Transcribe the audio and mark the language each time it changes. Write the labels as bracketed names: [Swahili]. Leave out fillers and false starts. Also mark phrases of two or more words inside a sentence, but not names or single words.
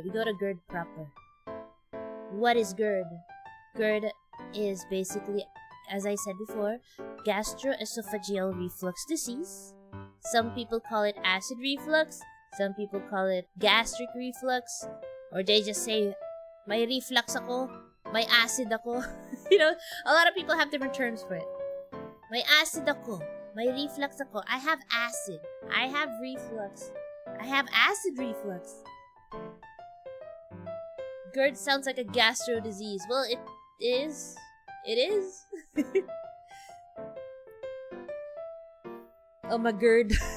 [English] We go to GERD proper. What is GERD? GERD is basically, as I said before, gastroesophageal reflux disease. Some people call it acid reflux. Some people call it gastric reflux. Or they just say, [Filipino] may reflux ako, may acid ako. [English] You know, a lot of people have different terms for it. [Filipino] May acid ako, may reflux ako. [English] I have acid. I have reflux. I have acid reflux. GERD sounds like a gastro disease. Well, it is. It is. Oh, my GERD.